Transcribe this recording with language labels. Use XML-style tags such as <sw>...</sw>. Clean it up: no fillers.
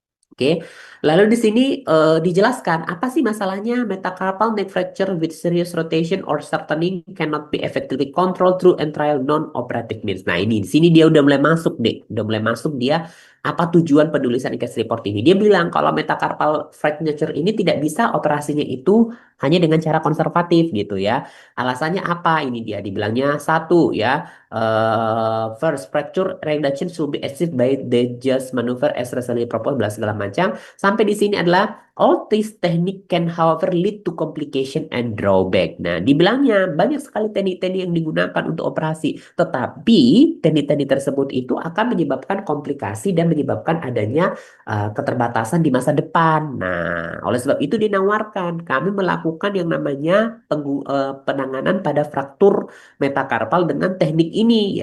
<id>Oke, lalu di sini dijelaskan apa sih masalahnya</id> <en>metacarpal neck fracture with serious rotation or shortening cannot be effectively controlled through enterial non-operative means.</en> <id>Nah ini di sini dia udah mulai masuk deh, udah mulai masuk dia apa tujuan penulisan case report ini. Dia bilang kalau metacarpal fracture ini tidak bisa operasinya itu hanya dengan cara konservatif gitu ya. Alasannya apa? Ini dia dibilangnya satu ya.</id> <en>First, fracture reduction should be achieved by the just maneuver as recently proposed, bla</en> <id>segala macam. Sampai di sini adalah</id> <en>all this technique can however lead to complication and drawback.</en> <id>Nah, dibilangnya banyak sekali teknik-teknik yang digunakan untuk operasi, tetapi teknik-teknik tersebut itu akan menyebabkan komplikasi dan menyebabkan adanya keterbatasan di masa depan. Nah, oleh sebab itu dinawarkan kami melakukan yang namanya penanganan pada fraktur metakarpal dengan teknik ini.</id>